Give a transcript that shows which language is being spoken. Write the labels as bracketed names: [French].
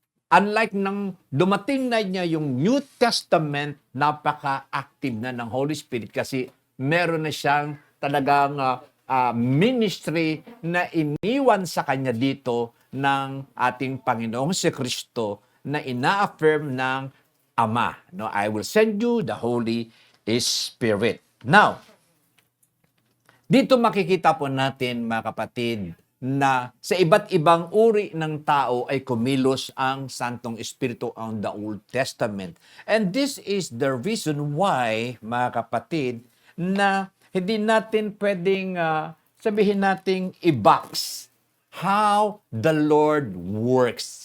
[Filipino] Unlike nang dumating na niya yung New Testament, napaka-active na ng Holy Spirit kasi meron na siyang talagang ministry na iniwan sa kanya dito ng ating Panginoong si Kristo na ina-affirm ng Ama. [English] No, I will send you the Holy Spirit. [Filipino] Now, dito makikita po natin, mga kapatid, na sa iba't ibang uri ng tao ay kumilos ang Santong Espiritu [English] on the Old Testament. And this is the reason why, [Filipino] mga kapatid, na hindi natin pwedeng sabihin nating i-box [English] how the Lord works.